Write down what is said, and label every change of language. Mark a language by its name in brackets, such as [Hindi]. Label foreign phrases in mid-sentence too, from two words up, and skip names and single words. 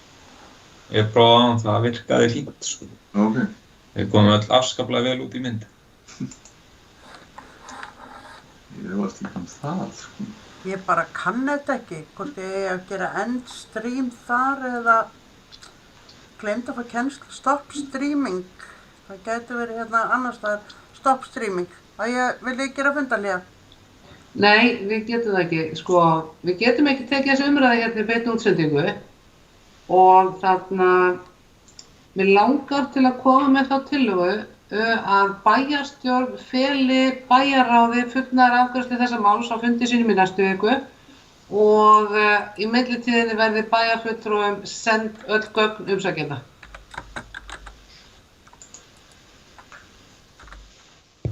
[Icelandic] Ég prófaði hann, það virkaði fínt, sko. Ok. Við komum öll afskaplega vel út í mynd. Ég varst ekki það, sko. Ég bara kann þetta ekki, hvort ég eigi að gera [English] end stream [Icelandic] þar eða gleymd að fá kennslu [English] stop streaming. [Icelandic] Það gæti verið hérna annars staðar [English] stop streaming. [Icelandic] Vil ég gera fundarhlé? Nei, við getum það ekki. Sko, við getum ekki tekið þessu umræði hérna í beinni útsendingu og þarna mig langar til að koma með þá tillögu að bæjarstjórn feli bæjarráði fullnaðar afgreiðslu þessa máls á fundi sínum í næstu viku og í millitíðinni verði bæjarfulltrúum send öll gögn umsækjenda.